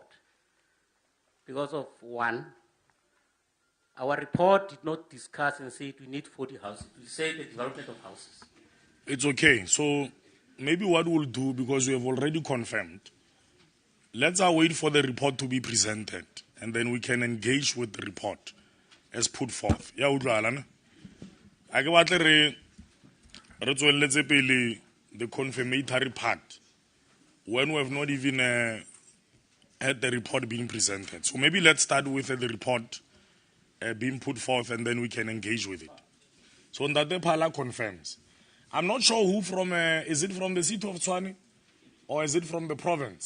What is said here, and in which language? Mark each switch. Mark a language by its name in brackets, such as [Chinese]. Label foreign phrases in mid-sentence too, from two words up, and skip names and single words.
[English] Because of one, our report did not discuss and say we need 40 houses. We say the development of houses. It's okay. So maybe what we'll do, because we have already confirmed, let's wait for the report to be presented, and then we can engage with the report as put forth. [Tswana] Ya utlwala. A ke batle re tswelletse pele [English] the confirmatory part when we have not even had the report being presented. So maybe let's start with the report being put forth, and then we can engage with it. So Ndate Phala confirms. I'm not sure who from, is it from the city of Tshwane or is it from the province?